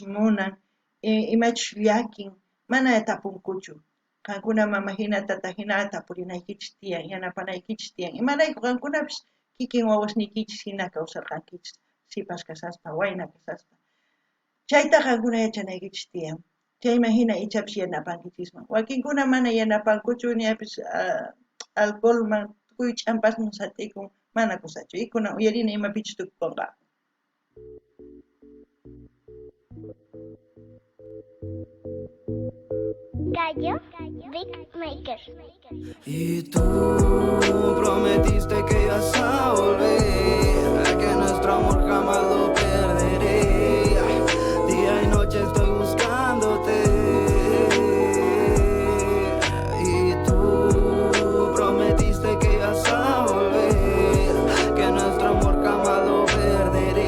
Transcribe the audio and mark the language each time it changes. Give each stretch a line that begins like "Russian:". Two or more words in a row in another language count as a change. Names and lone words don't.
Quechua: munan imachus llakin mana tapunkuchu qankuna mama hina tata hina tapurinaykichis tiyan yanapanaykichis tiyan imarayku qankunapish kikin wawasnikichis hina kawsarqankichis sipas kasaspa wayna kasaspa chayta qankuna yachanaykichis tiyan chayman hina ichapish yanapankichisman wakinkuna mana yanapankuchu ñapish alcoholman tukuy ch'ampasman satikun mana kusachu ikuna uyarina imapichus tukukunqa.
Spanish: Gallo Big Maker. Y tú prometiste que ibas a volver, que nuestro amor jamás lo perderé. Día y noche estoy buscándote. Y tú prometiste que ibas a volver, que nuestro amor jamás lo perderé.